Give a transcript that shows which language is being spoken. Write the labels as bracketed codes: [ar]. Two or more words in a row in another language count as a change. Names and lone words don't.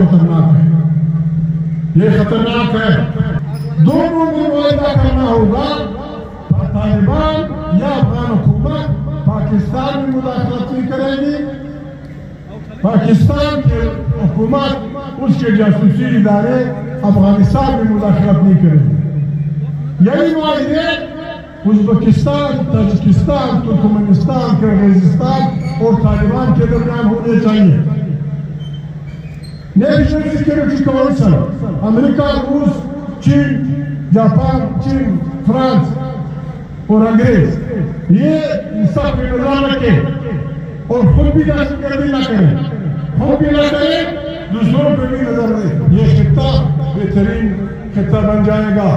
[ur] یہ خطرناک ہے دونوں میں معاہدہ کرنا ہوگا طالبان یا افغان حکومت پاکستان میں مداخلت نہیں کرے گی پاکستان کے حکومت اس کے جاسوسی ادارے افغانستان میں مداخلت نہیں کرے گی یہی معاہدے ازبکستان تاجکستان ترکمنستان کرغیزستان اور طالبان کے درمیان ہونے چاہیے نیشنل سیکورٹی کونسل امریکہ روس چین جاپان چین فرانس اور انگریز یہ سب نظام رکھے اور خود بھی دہشت گردی نہ کریں، خود بھی نہ کریں، دوسروں پہ بھی نظر دیں، یہ خطہ بہترین خطہ بن جائے گا۔